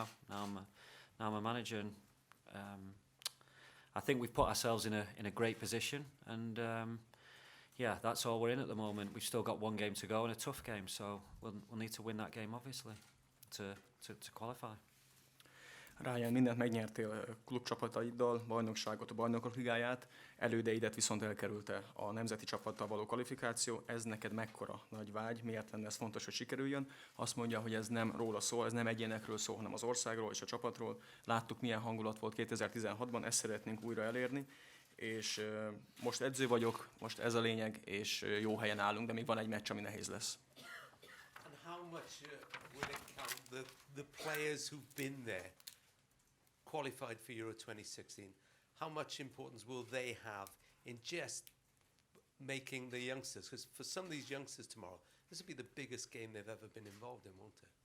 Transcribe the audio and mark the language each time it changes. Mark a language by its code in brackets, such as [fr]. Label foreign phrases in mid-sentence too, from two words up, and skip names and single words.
[en] Now I'm a manager, and I think we've put ourselves in a great position. And that's all we're in at the moment. We've still got one game to go and a tough game. So we'll need to win that game, obviously, to qualify. [hu] Ryan, mindent megnyertél klubcsapataiddal, bajnokságot, a Bajnokok Ligáját, elődeidet viszont elkerülte a nemzeti csapattal való kvalifikáció. Ez neked mekkora nagy vágy, miért lenne ez fontos, hogy sikerüljön? Azt mondja, hogy ez nem róla szól, ez nem egyénekről szól, hanem az országról és a csapatról. Láttuk, milyen hangulat volt 2016-ban, ezt szeretnénk újra elérni, és most edző vagyok, most ez a lényeg, és jó helyen állunk, de még van egy meccs, ami nehéz lesz. [en] And how much will it count the players who've been there, qualified for Euro 2016, how much importance will they have in just making the youngsters? Because for some of these youngsters tomorrow, this will be the biggest game they've ever been involved in, won't it?